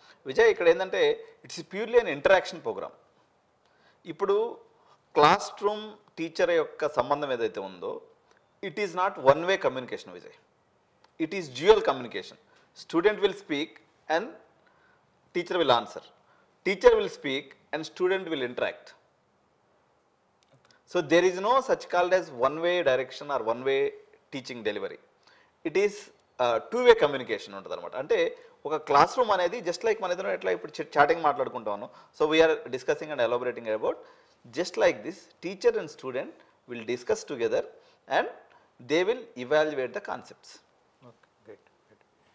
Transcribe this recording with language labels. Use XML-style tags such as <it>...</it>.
<en>Vijay</en> <te>ఇక్కడ ఏంటంటే</te> <en>It's purely an interaction programme.</en> <te>ఇప్పుడు క్లాస్ రూమ్ టీచర్ యొక్క సంబంధం ఏదైతే ఉందో</te> <en>It is not one way communication Vijay, it is dual communication. Student will speak and teacher will answer, teacher will speak and student will interact. So there is no such called as one way direction or one way teaching delivery. It is two-way communication</en> <te>ఉంటుంది అనమాట. అంటే ఒక class room అనేది just like మన ఇద్దరం ఎట్లా ఇప్పుడు chatting మాట్లాడుకుంటాను.</te> <en>So we are discussing and elaborating about just like this teacher and student will discuss together and they will evaluate the concepts. Okay, great great.</en>